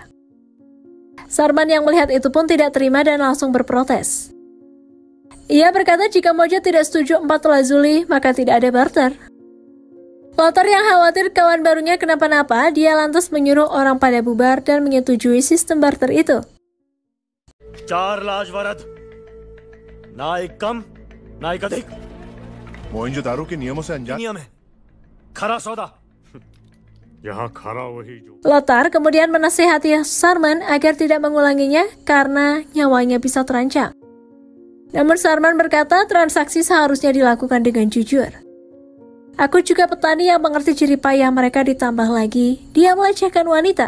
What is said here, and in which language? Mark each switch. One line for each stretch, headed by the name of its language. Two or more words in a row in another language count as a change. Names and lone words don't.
Indonesian: Sarman yang melihat itu pun tidak terima dan langsung berprotes. Ia berkata jika Moja tidak setuju 4 lazuli, maka tidak ada barter. Lothar yang khawatir kawan barunya kenapa-napa, dia lantas menyuruh orang pada bubar dan menyetujui sistem barter itu.
Hindi: 4 लाख वरद ना एक कम ना एक अधिक मोहनजोदारो के नियमों से अनजान नियम है खरा सौदा यहाँ खरा वही जो
Indonesian: Lothar kemudian menasihati Sarman agar tidak mengulanginya karena nyawanya bisa terancam. Namun Sarman berkata transaksi seharusnya dilakukan dengan jujur. Aku juga petani yang mengerti jerih payah mereka, ditambah lagi dia melecehkan wanita.